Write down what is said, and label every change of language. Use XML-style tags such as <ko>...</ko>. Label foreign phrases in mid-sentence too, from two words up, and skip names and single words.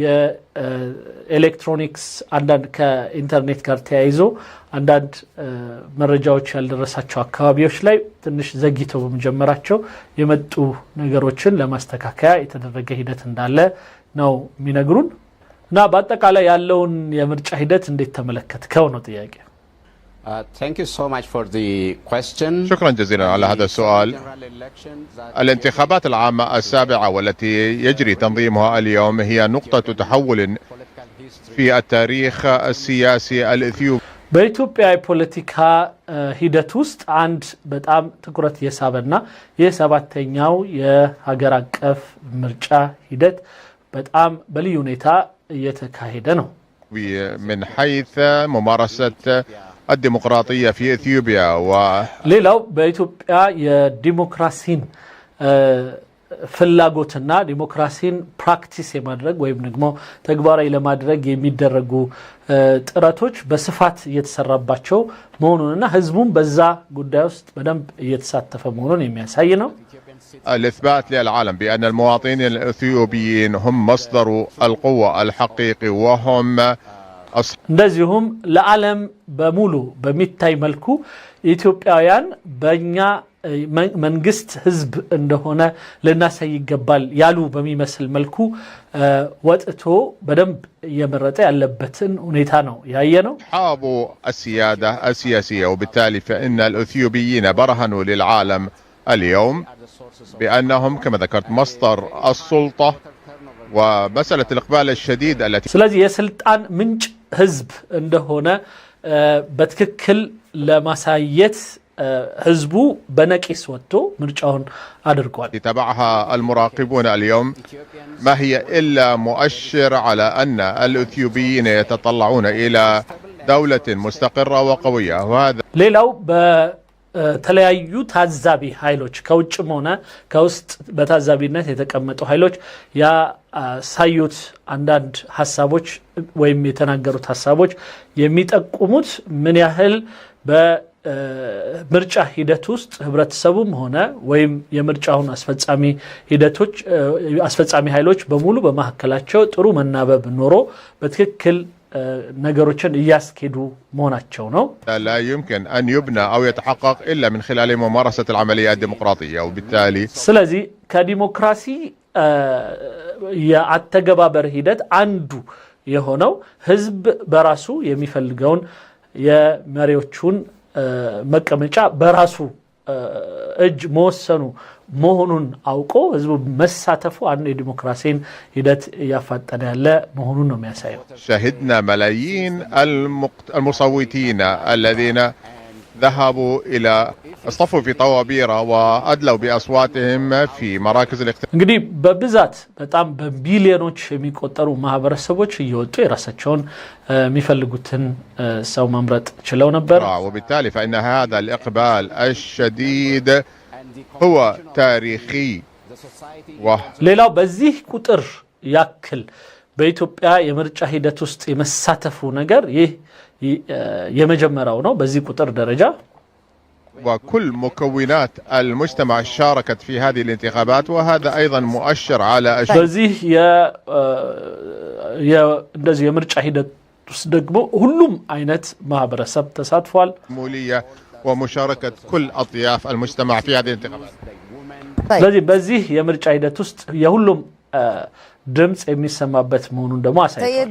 <am>የኤሌክትሮኒክስ አንዳንድ ከኢንተርኔት ጋር ተያይዞ አንዳንድ መረጃዎች ያልደረሳቸው አካባቢዎች ላይ ትንሽ ዘግይተው በመጀመራቸው የመጡ ነገሮችን ለማስተካከያ የተደረገ ሂደት እንዳለ ነው የሚነግሩን እና በአጠቃላይ ያለውን የምርጫ ሂደት እንዴት ተመለከትከው ነው ጥያቄ?</am> <en>Thank you so much for the question.</en> <ar>شكرا جزيلا على هذا السؤال. الانتخابات العامة السابعة والتي يجري تنظيمها اليوم هي نقطة تحول في التاريخ السياسي الإثيوبي.</ar> <am>በኢትዮጵያ የፖለቲካ ሂደት ውስጥ አንድ በጣም ትኩረት የሳበና የሰባተኛው የሀገር አቀፍ ምርጫ ሂደት በጣም በልዩ ሁኔታ እየተካሄደ ነው።</am> <ar>من حيث ممارسة الديمقراطية في إثيوبيا</ar> <am>ሌላው በኢትዮጵያ የዲሞክራሲን ፍላጎትና ዲሞክራሲን ፕራክቲስ የማድረግ ወይም ደግሞ ተግባራዊ ለማድረግ የሚደረጉ ጥረቶች በስፋት እየተሰራባቸው መሆኑንና ህዝቡም በዛ ጉዳይ ውስጥ በደንብ እየተሳተፈ መሆኑን የሚያሳይ ነው።</am> <ar>الإثبات للعالم بأن المواطنين الإثيوبيين هم مصدر القوة الحقيقي وهم</ar> <am>እንደዚሁም ለዓለም በሙሉ በሚታይ መልኩ ኢትዮጵያውያን በእኛ መንግስት ህዝብ እንደሆነ ልናሳይ ይገባል ያሉ በሚመስል መልኩ ወጥቶ በደንብ እየመረጠ ያለበትን ሁኔታ ነው ያየነው።</am> <ar>حابوا السيادة السياسية وبالتالي فإن الإثيوبيين برهنوا للعالم اليوم بأنهم كما ذكرت مصدر السلطة ومسألة الإقبال الشديد التي</ar> <am>ስለዚህ የስልጣን ምንጭ ህዝብ እንደሆነ በትክክል ለማሳየት ህዝቡ በነቂስ ወጥቶ ምርጫውን አድርጓል።</am> <ar>تابعها المراقبون اليوم ما هي إلا مؤشر على أن الإثيوبيين يتطلعون إلى دولة مستقرة وقوية وهذا</ar> <am>ሌላው በተለያዩ ታዛቢ ኃይሎች ከውጭም ሆነ ከውስጥ በታዛቢነት የተቀመጡ ኃይሎች ያሳዩት አንዳንድ ሐሳቦች ወይም የተናገሩት ሐሳቦች የሚጠቁሙት ምን ያህል በምርጫ ሂደት ውስጥ ህብረተሰቡም ሆነ ወይም የምርጫውን አስፈጻሚ ኃይሎች በሙሉ በማከላቸው ጥሩ መናበብ ኖሮ በትክክል ነገሮችን እያስኬዱ መሆናቸው ነው</am> <ar>لا يمكن أن يبنى أو يتحقق إلا من خلال ممارسة العملية الديمقراطية وبالتالي</ar> <am>ስለዚህ ከዲሞክራሲ የአተገባበር ሂደት አንዱ የሆነው ህዝብ በራሱ የሚፈልገውን የመሪዎቹን መቀመጫ በራሱ እጅ መወሰኑ መሆኑን አውቆ ህዝቡ መሳተፉ አንድ የዲሞክራሲን ሂደት ያፋጠነ ያለ መሆኑን ነው የሚያሳየው</am> <ar>شهدنا ملايين المصوتين الذين ذهبوا إلى اصطفوا في طوابير وأدلوا بأصواتهم في مراكز الاقتراع</ar> <am>እንግዲህ በብዛት በጣም በቢሊዮኖች የሚቆጠሩ ማህበረሰቦች እየወጡ የራሳቸውን የሚፈልጉትን ሰው መምረጥ ችለው ነበር</am> <ar>وبالتالي فإن هذا الإقبال الشديد هو تاريخي</ar> <am>ሌላው በዚህ ቁጥር ያክል በኢትዮጵያ የምርጫ ሂደት ውስጥ የመሳተፉ ነገር ይህ የመጀመሪያው ነው በዚህ ቁጥር ደረጃ</am> <ar>وكل مكونات المجتمع شاركت في هذه الانتخابات وهذا أيضا مؤشر على</ar> <am>በዚህ እንደዚህ የምርጫ ሂደት ውስጥ ደግሞ ሁሉም አይነት ማህበረሰብ ተሳትፏል</am> <ar>مولية ومشاركة كل أطياف المجتمع في هذه الانتخابات</ar> <am>ስለዚህ በዚህ የምርጫ ሂደት ውስጥ የሁሉም ድምጽ የሚሰማበት መሆኑን ደግሞ አሳይቷል</am>